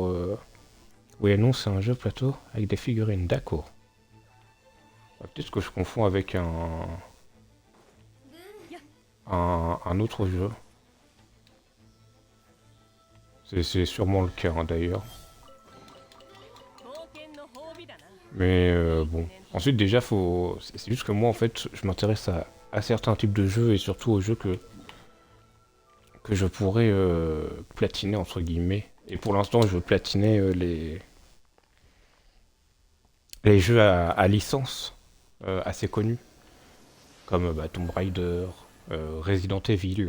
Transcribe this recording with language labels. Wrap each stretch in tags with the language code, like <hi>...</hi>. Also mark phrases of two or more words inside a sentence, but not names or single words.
<fr>Oui, non, c'est un jeu plateau avec des figurines, d'accord. Peut-être que je confonds avec un autre jeu. C'est sûrement le cas, hein, d'ailleurs.</fr> <ja>冒険の褒美だな。</ja> <fr>Mais</fr> <ja>いい</ja> <fr>bon.</fr> <ja>年頭。</ja> <fr>Ensuite, déjà, faut. C'est juste que moi, en fait, je m'intéresse à certains types de jeux et surtout aux jeux que je pourrais platiner, entre guillemets. Et pour l'instant, je veux platiner les jeux à licence assez connus, comme bah, Tomb Raider, Resident Evil.</fr>